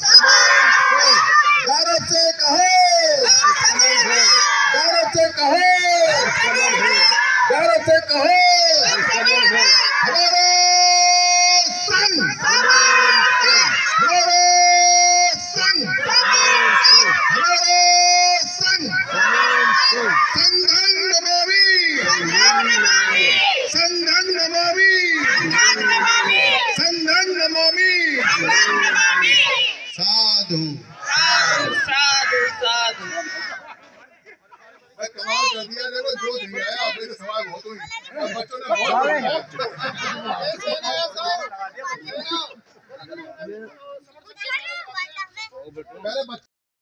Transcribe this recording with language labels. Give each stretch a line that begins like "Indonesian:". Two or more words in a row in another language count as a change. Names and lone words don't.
Hindi: गौरव से कहो, गौरव से कहो, गौरव से कहो, हमारा संघ, हमारा संघ, हमारा संघ,
Sanskrit: संघं नमामि, संघं नमामि, संघं नमामि, साधु साधु साधु।
Hindi: कमाल कर दिया, देखो जो नहीं आया आपने तो सवाल बहुत हुई, बच्चों ने बहुत पहले